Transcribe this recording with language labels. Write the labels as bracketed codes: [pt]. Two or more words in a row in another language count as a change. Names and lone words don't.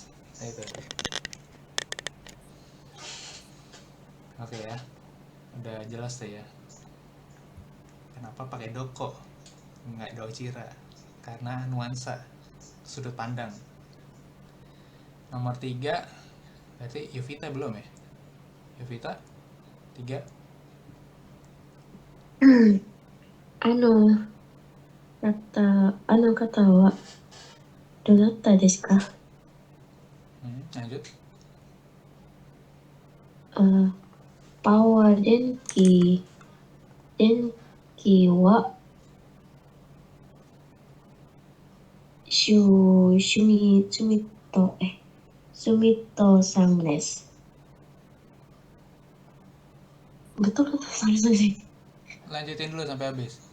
[id] Nah, itu oke ya, udah jelas tuh ya kenapa pakai doko nggak docira, karena nuansa, sudut pandang. Nomor 3 berarti Yuvita belum ya? Yuvita 3. [ja] あの方はどなたですか？ [id] Lanjut. [ja] パワー電気はシュミットさんです。 [id] Betul atau sorry. Lanjutin dulu sampai habis.